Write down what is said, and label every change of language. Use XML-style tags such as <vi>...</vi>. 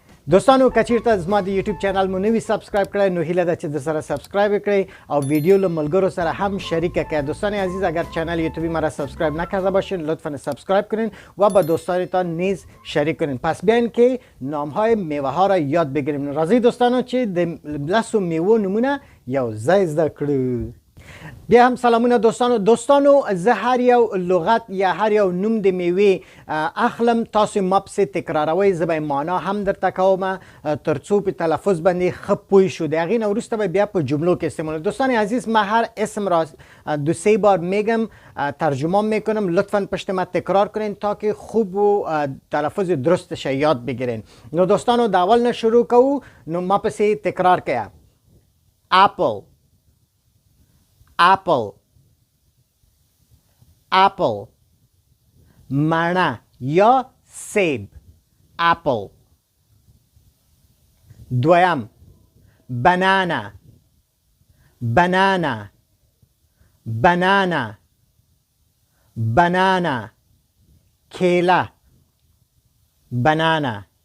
<ps>دوستانو کچیرته زما د یوټیوب چینل مو نوی سبسکرایب کړئ نو هیله ده چې د سره سبسکرایب کړئ او ویډیو له ملګرو سره هم شریک کړئ.</ps> <fa>دوستان عزیز اگر چینل یوتیوبی مرا سبسکرایب نکرده باشین لطفا سبسکرایب کنین و با دوستانتان نیز شریک کنین. پس بیاین که نام های میوه ها را یاد بگیریم.</fa> <ps>راضی دوستانو چې د 10 میوه نمونه یو ځای زده کړو. بیا هم سلامونه دوستانو زه هر یو لغت یا هر یو نوم د میوې اخلم، تاسو ما پسې تکراروئ، زه به معنا هم درته کوم ترڅو په تلفظ باندې ښه پوه شو. د هغې نه وروسته به بیا په جملو کې استعمالوم.</ps> <fa>دوستان عزیز ما هر اسم را 2-3 بار میگم، ترجمه میکنم، لطفا پشت ما تکرار کنین تا که خوب و تلفظ درستش یاد بگیرین.</fa> <ps>نو دوستانو د اول نه شروع کوو، نو ما پسې تکرار کړه.</ps> <en>apple apple apple مڼه یا سیب apple. دویم banana banana banana banana کیله banana.</en>